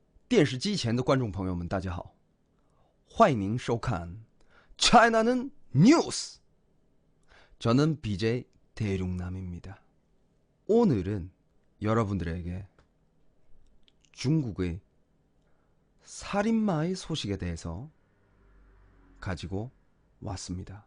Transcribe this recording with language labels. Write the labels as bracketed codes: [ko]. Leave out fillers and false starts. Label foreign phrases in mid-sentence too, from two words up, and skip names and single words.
[zh] 电视机前的观众朋友们，大家好，欢迎您收看 China는 News. [ko] 저는 BJ 대륙남입니다. 오늘은 여러분들에게 중국의 살인마의 소식에 대해서 가지고 왔습니다.